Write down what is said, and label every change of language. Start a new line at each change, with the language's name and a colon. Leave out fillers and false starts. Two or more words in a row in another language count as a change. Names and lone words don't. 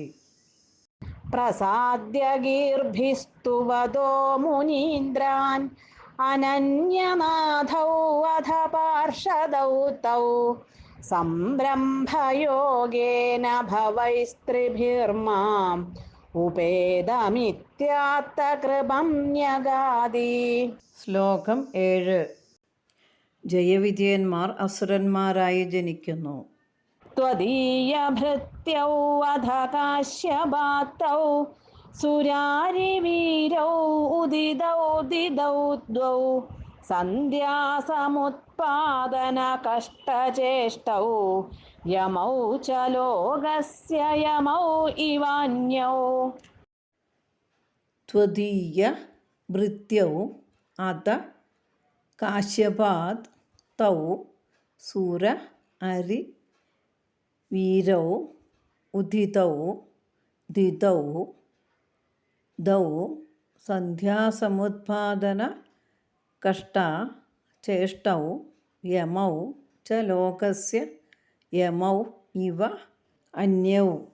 Sanskrit: പ്രസാദ്യ ഗീർഭിസ്തുവദോ മുനീന്ദ്രാൻ അനന്യനാഥൗ അധ പാർഷദൗ തൗ സംരംഭയോഗേന ഭവൈസ്ത്രിഭിർമാം ഉപേദമിത്യാത്തകൃപം ന്യഗാദി.
Malayalam: ശ്ലോകം 7. ജയവിജയന്മാർ അസുരന്മാരായി ജനിക്കുന്നു.
Sanskrit: त्वदीयभृत्यौ अध काश्यपातौ सुरारिवीरौ उदितौ दिदौ द्वौ सन्ध्यासमुत्पादनकष्टचेष्टौ यमौ च लोकस्य यमौ इवान्यौ. ത്വദീയ ഭൃത്യൗ അത കാശ്യപാത് തൗ സുര അരി വീരൗ ഉദിതൗ ദിതൗ ദൗ സന്ധ്യാസമുത്പാദന കഷ്ട ചേഷ്ടൗ യമൗ ച ലോകസ്യ യമൗ ഇവ അന്യൗ.